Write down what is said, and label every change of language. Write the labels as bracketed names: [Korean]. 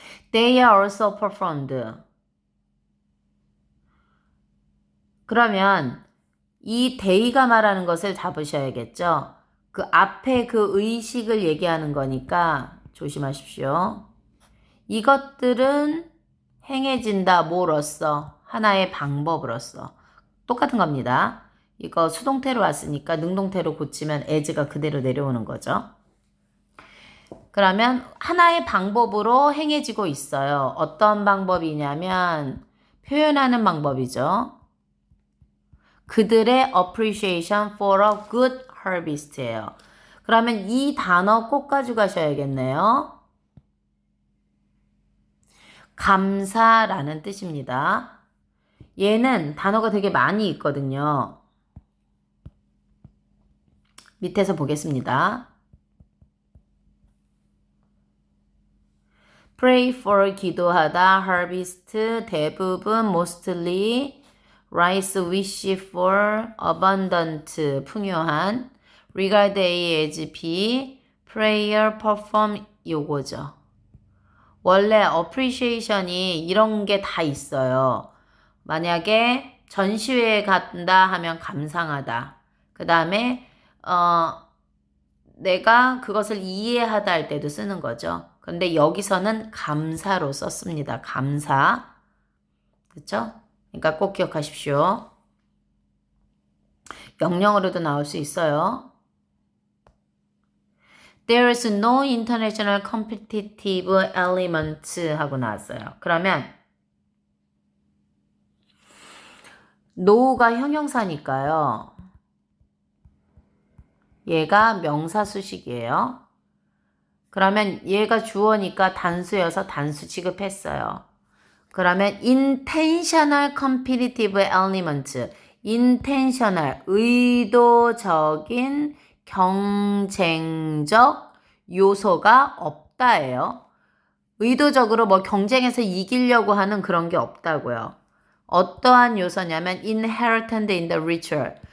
[English] They are also performed. [Korean] 그러면 이 day가 말하는 것을 잡으셔야겠죠. 그 앞에 그 의식을 얘기하는 거니까 조심하십시오. 이것들은 행해진다 뭐로써? 하나의 방법으로써. 똑같은 겁니다. 이거 수동태로 왔으니까 능동태로 고치면 as가 그대로 내려오는 거죠. 그러면 하나의 방법으로 행해지고 있어요. 어떤 방법이냐면 표현하는 방법이죠. 그들의 [English] appreciation for a good harvest예요. [Korean] 그러면 이 단어 꼭 가져가셔야겠네요. 감사라는 뜻입니다. 얘는 단어가 되게 많이 있거든요. 밑에서 보겠습니다. [English] pray for [Korean] 기도하다, [English] harvest [Korean] 대부분, [English] mostly, rice wish for abundant [Korean] 풍요한, [English] regard A as B, prayer perform [Korean] 요거죠. 원래 appreciation이 이런 게 다 있어요. 만약에 전시회에 간다 하면 감상하다. 그 다음에 내가 그것을 이해하다 할 때도 쓰는 거죠. 그런데 여기서는 감사로 썼습니다. 감사. 그렇죠? 그러니까 꼭 기억하십시오. 명령어로도 나올 수 있어요. [English] There is no international competitive element [Korean] 하고 나왔어요. 그러면 no가 형용사니까요. 얘가 명사 수식이에요. 그러면 얘가 주어니까 단수여서 단수 취급했어요. 그러면 [English] intentional competitive element, intentional, [Korean] 의도적인 경쟁적 요소가 없다예요. 의도적으로 뭐 경쟁에서 이기려고 하는 그런 게 없다고요. 어떠한 요소냐면 [English] inherent in the ritual.